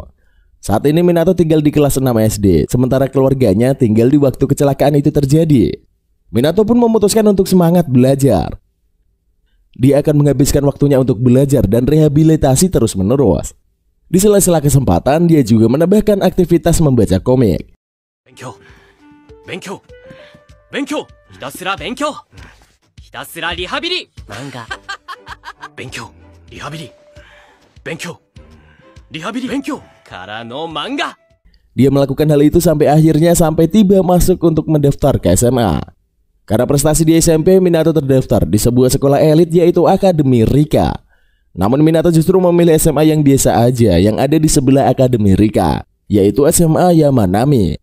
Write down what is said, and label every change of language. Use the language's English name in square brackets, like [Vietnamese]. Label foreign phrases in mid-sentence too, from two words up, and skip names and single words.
[Indonesian] Saat ini Minato tinggal di kelas 6 SD, sementara keluarganya tinggal di waktu kecelakaan itu terjadi. Minato pun memutuskan untuk semangat belajar. Dia akan menghabiskan waktunya untuk belajar dan rehabilitasi terus-menerus. Di sela-sela kesempatan, dia juga menambahkan aktivitas membaca komik. [Japanese] 勉強、勉強、勉強、ひたすら勉強. ひたすらリハビリ漫画。勉強、リハビリ. 勉強、リハビリ、勉強からの漫画. [Indonesian] Dia melakukan hal itu sampai akhirnya tiba masuk untuk mendaftar ke SMA. Karena prestasi di SMP, Minato terdaftar di sebuah sekolah elit yaitu Akademi Rika. Namun Minato justru memilih SMA yang biasa aja yang ada di sebelah Akademi Rika, yaitu SMA Yamanami.